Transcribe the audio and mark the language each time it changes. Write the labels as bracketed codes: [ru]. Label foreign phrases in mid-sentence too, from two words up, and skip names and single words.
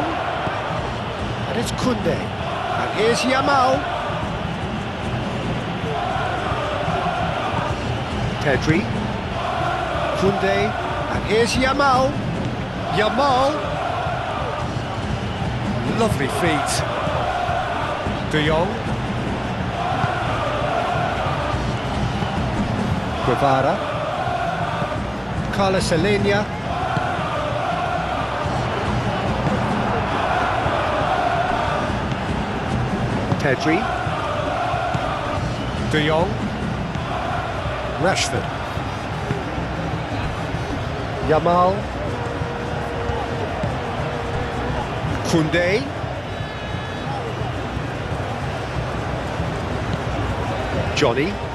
[en] And it's Koundé. And here's Yamal. Pedri. Koundé. And here's Yamal. Yamal. Lovely feet. De Jong. Guevara. Carlos Alenia. Pedri. De Jong. Rashford. Yamal. Koundé. Johnny.